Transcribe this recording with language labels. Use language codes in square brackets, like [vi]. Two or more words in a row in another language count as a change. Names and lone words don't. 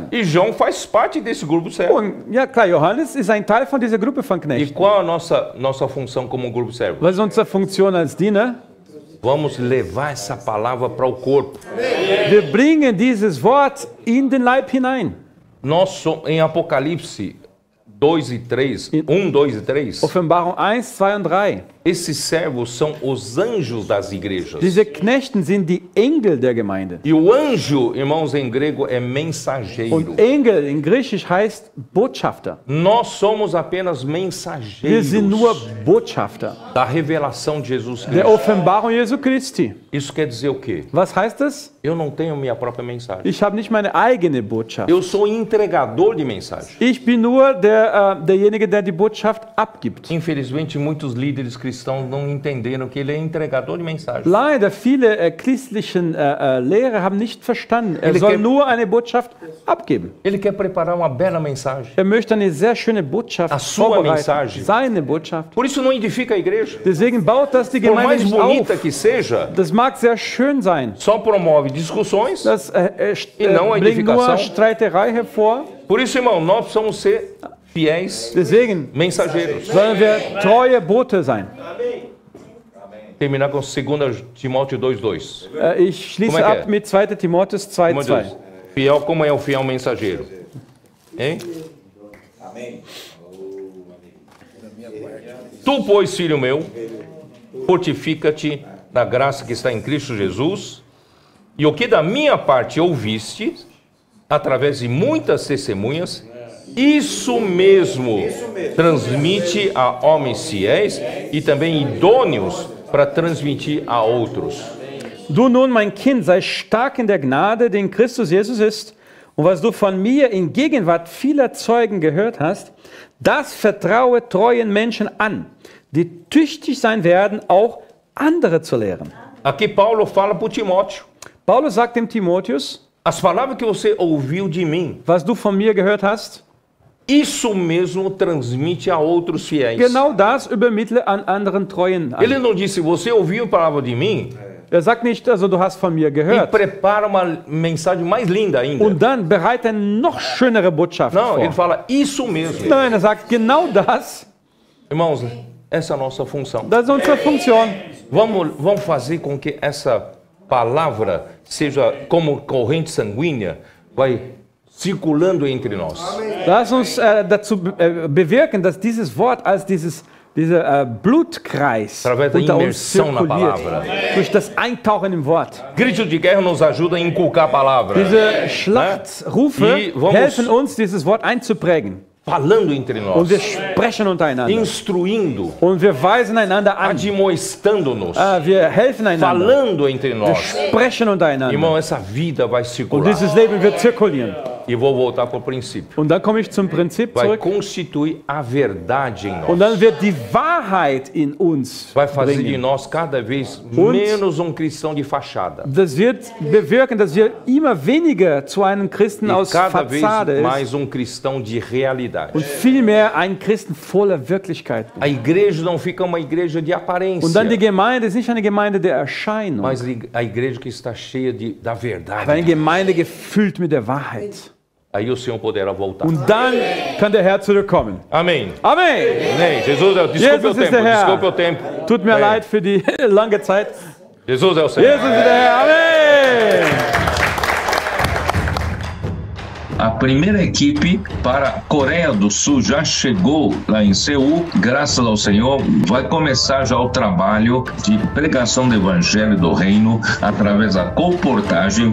[pt] E João faz parte desse grupo de servos. [de] Und ja klar, Johannes ist ein Teil von dieser Gruppe von [pt] E [de] Knechten. [pt] qual a nossa função como grupo de servos? [de] Was ist unsere Funktion als Diener? [pt] Vamos levar essa palavra para o corpo. [de] Wir bringen dieses Wort in den Leib hinein. [pt] Nós somos, em Apocalipse 2 e 3, 1, 2 e 3, [de] Offenbarung 1, 2 und 3. [pt] esses servos são os anjos das igrejas. [de] Diese Knechten sind die Engel der Gemeinde. [pt] E o anjo, irmãos, em grego é mensageiro. [de] Und Engel in Griechisch heißt Botschafter. [pt] Nós somos apenas [de] Wir [pt] mensageiros [de] sind nur Botschafter [pt] da revelação de Jesus [de] der [pt] Cristo. [de] Offenbarung Jesu Christi. [pt] Isso quer dizer o quê? [de] Was heißt das? [pt] Eu não tenho minha própria mensagem. [de] Ich habe nicht meine eigene Botschaft. [pt] Eu sou entregador de mensagem. [de] Ich bin nur derjenige, der die Botschaft abgibt. [pt] Infelizmente, muitos líderes cristãos não entenderam que ele é entregador de mensagem. [de] Leider, viele christlichen Lehrer haben nicht verstanden. Soll nur eine Botschaft abgeben. [pt] Ele quer preparar uma bela mensagem. [de] Möchte eine sehr schöne Botschaft [pt] A sua [de] vorbereiten. [pt] mensagem. [de] Seine Botschaft. [pt] Por isso não edifica a igreja. [de] Deswegen baut das die [pt] Por [de] Gemeinde [pt] mais [de] nicht [pt] bonita [de] auf. [pt] que seja, [de] Das mag sehr schön sein. [pt] só promove discussões. [de] Das [pt] não a [de] bringt nur [pt] edificação. [de] Streiterei hervor. [pt] Por isso, irmão, nós precisamos ser fiéis [de] Deswegen [pt] mensageiros. [de] sollen wir treue Bote sein. [pt] Terminar com 2 Timóteo 2:2. [de] Ich schließe [pt] Como é que é? [de] ab mit 2. Timotheus [pt] Como [de] 2,2. [pt] diz? Fiel, como é o fiel mensageiro? Hein? Tu, pois, filho meu, fortifica-te na graça que está em Cristo Jesus, e o que da minha parte ouviste, através de muitas testemunhas, isso mesmo transmite a homens fiéis e também idôneos para transmitir a outros. [de] Du nun, mein Kind, sei stark in der Gnade, die in Christus Jesus ist. Und was du von mir in Gegenwart vieler Zeugen gehört hast, das vertraue treuen Menschen an, die tüchtig sein werden, auch andere zu lehren. [pt] Aqui Paulo fala para o Timóteo, [de] Paulus sagt dem Timotheus, [pt] as palavras que você ouviu de mim, [de] was du von mir gehört hast, [pt] isso mesmo transmite a outros fiéis. [de] genau das übermittle an anderen Treuen an. [pt] Ele não disse, você ouviu a palavra de mim, [de] Sagt nicht, also du hast von mir [pt] e [de] gehört. [pt] prepara uma mensagem mais linda ainda. [de] Und dann bereite eine noch schönere Botschaft [pt] Não, [de] vor. [pt] ele fala isso mesmo. [de] Nein, sagt genau das. [pt] Irmãos, essa é a nossa função. [de] Das ist unsere Funktion. [pt] Vamos fazer com que essa palavra seja como corrente sanguínea, vai circulando entre nós. [de] Lass uns dazu bewirken, dass dieses Wort als dieser Blutkreis [pt] Através da [de] unter uns [pt] imersão na [de] zirkuliert. [pt] palavra. [de] Durch das Eintauchen im Wort. [pt] Grito de guerra nos ajuda a inculcar a palavra. [de] Diese Schlachtrufe [pt] E vamos- [de] helfen uns, dieses Wort einzuprägen. [pt] Falando entre [de] Und [pt] nós, [de] wir sprechen untereinander. [pt] instruindo, [de] Und wir weisen einander an. [pt] admoestando-nos, [de] Wir helfen einander. [pt] falando entre [de] Wir [pt] nós. [de] sprechen untereinander. [pt] Irmão, essa vida vai [de] Und [pt] circular. [de] dieses Leben wird zirkulieren. [pt] E vou voltar para o princípio. [de] Und dann komme ich zum Prinzip [pt] Vai [de] zurück. [pt] constituir a verdade em [de] Und [pt] nós. [de] dann wird die Wahrheit in uns [pt] Vai fazer de [de] bringen. [pt] nós cada vez menos um cristão de fachada. [de] Das wird bewirken, dass wir immer weniger zu einem Christen [pt] E [de] aus [pt] cada vez [de] Fassade ist [pt] mais um cristão de realidade. [de] und vielmehr ein Christen voller Wirklichkeit. [pt] A igreja não fica uma igreja de aparência, [de] Und dann die Gemeinde ist nicht eine Gemeinde der Erscheinung, [pt] mas a igreja que está cheia da [de] aber eine [pt] verdade. [de] Gemeinde gefüllt mit der Wahrheit. [pt] A aí o Senhor poderá voltar. [de] Und dann kann der Herr zurückkommen. [pt] Amém. [de] Amen. [pt] Amém. Jesus, desculpe [de] Jesus [pt] o [de] ist der [pt] tempo, [de] Herr. [pt] desculpe o tempo. [de] Tut mir [pt] Amém. [de] leid für die lange Zeit. [pt] Jesus é o Senhor. [de] Jesus ist der Herr. Amen. [pt] A primeira equipe para a Coreia do Sul já chegou lá em Seul, graças ao Senhor. Vai começar já o trabalho de pregação do Evangelho do Reino através da colportagem.